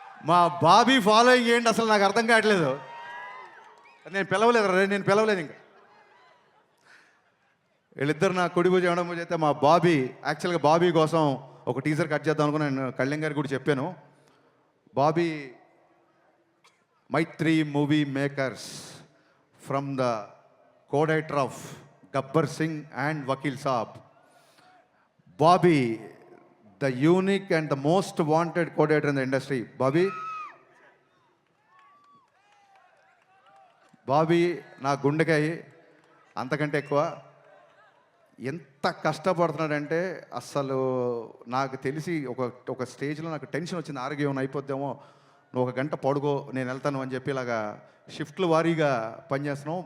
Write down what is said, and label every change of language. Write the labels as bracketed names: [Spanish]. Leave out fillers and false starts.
[Telugu] మా బాబీ ఫాలోయింగ్ ఏంటి అసలు నాకు అర్థం కావట్లేదు. నేను పిలవలేదు ఇంకా. వీళ్ళిద్దరు నా కుడి భుజం ఎడమ భుజం అయితే మా బాబీ. యాక్చువల్గా బాబీ కోసం ఒక టీజర్ కట్ చేద్దాం అనుకుని నేను కళ్యాణ్ గారికి కూడా చెప్పాను. [English] Bobby Mythri movie makers from the co-director of Gabbar Singh and Vakil Saab. Bobby, the unique and the most wanted co-director in the industry. [Telugu] Bobby నా గుండెకాయ అంతకంటే ఎక్కువ. ఎంత కష్టపడుతున్నాడంటే అస్సలు నాకు తెలిసి ఒక స్టేజ్లో నాకు టెన్షన్ వచ్చింది, ఆరోగ్యం అయిపోద్దామో, నువ్వు 1 గంట పడుకో నేను వెళ్తాను అని చెప్పి ఇలాగా షిఫ్ట్లు వారీగా పనిచేస్తున్నాం.